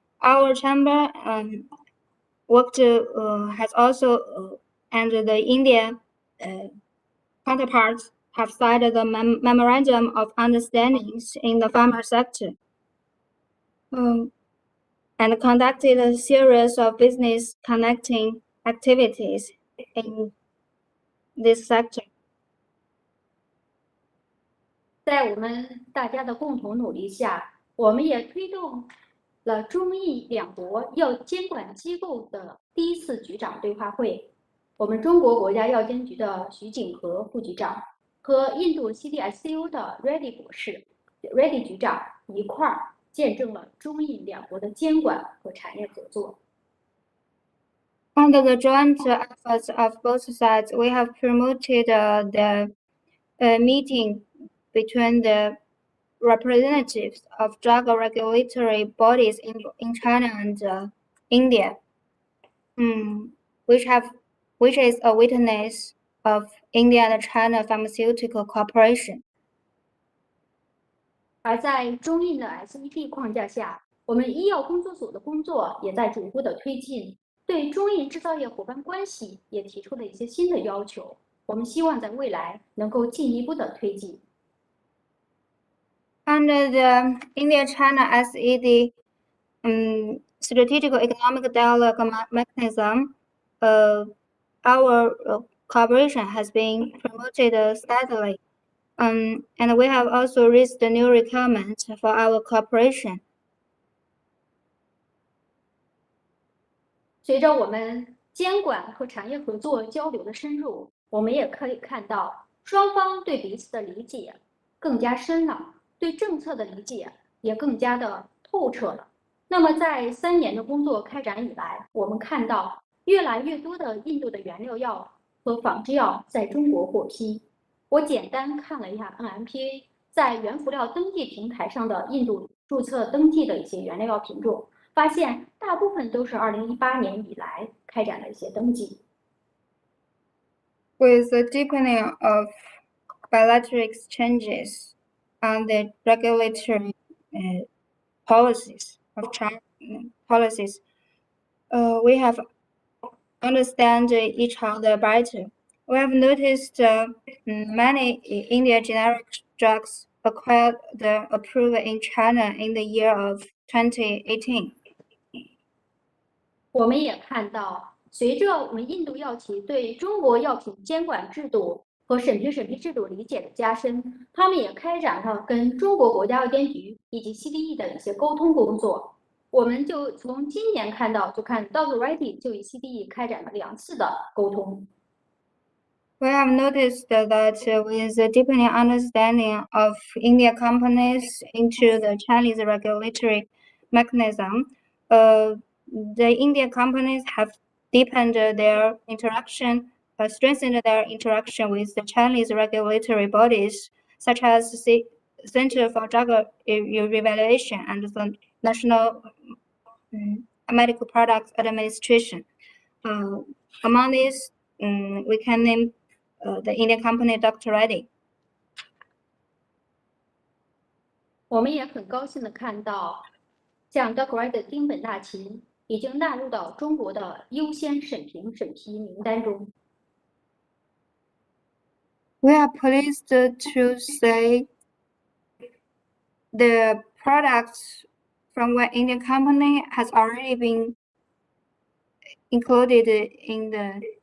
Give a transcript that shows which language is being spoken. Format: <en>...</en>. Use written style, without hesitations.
<en>Our chamber has also and the India counterparts have signed the memorandum of understandings in the pharma sector and conducted a series of business connecting activities in this sector.</en> <zh>在我们大家的共同努力下，我们也推动了中印两国药监管机构的第一次局长对话会。我们中国国家药监局的徐景和副局长和印度 CDSCO 的 Reddy 局长一块儿见证了中印两国的监管和产业合作。</zh> <en>Under the joint efforts of both sides, we have promoted the meeting between the representatives of drug regulatory bodies in China and India, which is a witness of India and China pharmaceutical cooperation.</en> <zh>而在中印的 SEP 框架下，我们医药工作组的工作也在逐步的推进，对中印制造业伙伴关系也提出了一些新的要求。我们希望在未来能够进一步的推进。</zh> <en>Under the India-China SED Strategic Economic Dialogue Mechanism, our cooperation has been promoted steadily, and we have also raised the new requirements for our cooperation.</en> <zh>随着我们监管和产业合作交流的深入，我们也可以看到双方对彼此的理解更加深了，对政策的理解也更加的透彻了。那么在3年的工作开展以来，我们看到越来越多的印度的原料药和仿制药在中国获批。我简单看了一下 NMPA 在原辅料登记平台上的印度注册登记的一些原料药品种，发现大部分都是2018年以来开展的一些登记。</zh> <en>With the deepening of bilateral exchanges and the regulatory policies of China policies, we have understand each other better. We have noticed many India generic drugs acquired the approval in China in the year of 2018.</en> <zh>我们也看到，随着我们印度药企对中国药品监管制度和审批制度理解的加深，他们也开展了跟中国国家药监局以及 CDE 的一些沟通工作。我们就从今年看到，就看 Dr. Reddy 就与 CDE 开展了2次的沟通。</zh> <en>We have noticed that with the deepening understanding of India companies into the Chinese regulatory mechanism, the Indian companies have deepened their interaction, strengthened their interaction with the Chinese regulatory bodies, such as the Center for Drug Evaluation and the National Medical Products Administration. Among these, we can name the Indian company Dr. Reddy.</en> <zh>我们也很高兴的看到，像 Dr. Reddy 的丁苯大嗪已经纳入到中国的优先审批名单中。</zh> <en>We are pleased to say the products from one Indian company has already been included in the</en>